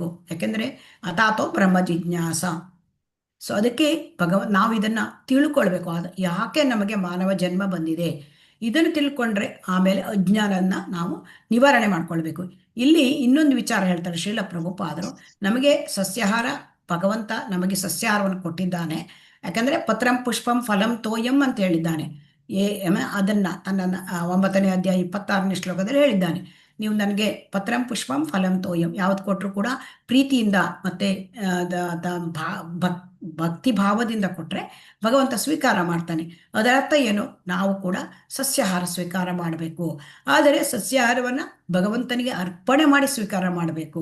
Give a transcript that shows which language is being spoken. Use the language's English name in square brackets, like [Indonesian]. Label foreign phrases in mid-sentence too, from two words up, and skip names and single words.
[Kannada] ಯಾಕೆಂದರೆ [Sanskrit] ಅಥಾತೋ ಬ್ರಹ್ಮ ಜಿಜ್ಞಾಸ. [Kannada] ಸೊ ಅದಕ್ಕೆ ನಾವು ಇದನ್ನು ತಿಳ್ಕೊಳ್ಬೇಕು. ಯಾಕೆ ನಮಗೆ ಮಾನವ ಜನ್ಮ ಬಂದಿದೆ, ಇದನ್ನು ತಿಳ್ಕೊಂಡ್ರೆ ಆಮೇಲೆ ಅಜ್ಞಾನನ ನಾವು ನಿವಾರಣೆ ಮಾಡ್ಕೊಳ್ಬೇಕು. ಇಲ್ಲಿ ಇನ್ನೊಂದು ವಿಚಾರ ಹೇಳ್ತಾರೆ ಶ್ರೀಲ ಪ್ರಭುಪಾದರು, ನಮಗೆ ಸಸ್ಯಾಹಾರ, ಭಗವಂತ ನಮಗೆ ಸಸ್ಯಾಹಾರವನ್ನು ಕೊಟ್ಟಿದ್ದಾನೆ. ಯಾಕಂದರೆ [Sanskrit] ಪತ್ರಂ ಪುಷ್ಪಂ ಫಲಂ ತೋಯಂ [Kannada] ಅಂತ ಹೇಳಿದ್ದಾನೆ. ಅದನ್ನು ತನ್ನ 9ನೇ ಅಧ್ಯಾಯ 26ನೇ ಶ್ಲೋಕದಲ್ಲಿ ಹೇಳಿದ್ದಾನೆ. ನೀವು ನನಗೆ [Sanskrit] ಪತ್ರಂ ಪುಷ್ಪಂ ಫಲಂ ತೋಯಂ [Kannada] ಯಾವ್ದು ಕೊಟ್ಟರು ಕೂಡ ಪ್ರೀತಿಯಿಂದ ಮತ್ತು ಭಕ್ತಿ ಭಾವದಿಂದ ಕೊಟ್ಟರೆ ಭಗವಂತ ಸ್ವೀಕಾರ ಮಾಡ್ತಾನೆ. ಅದರ ಅರ್ಥ ಏನು, ನಾವು ಕೂಡ ಸಸ್ಯಾಹಾರ ಸ್ವೀಕಾರ ಮಾಡಬೇಕು. ಆದರೆ ಸಸ್ಯಾಹಾರವನ್ನು ಭಗವಂತನಿಗೆ ಅರ್ಪಣೆ ಮಾಡಿ ಸ್ವೀಕಾರ ಮಾಡಬೇಕು.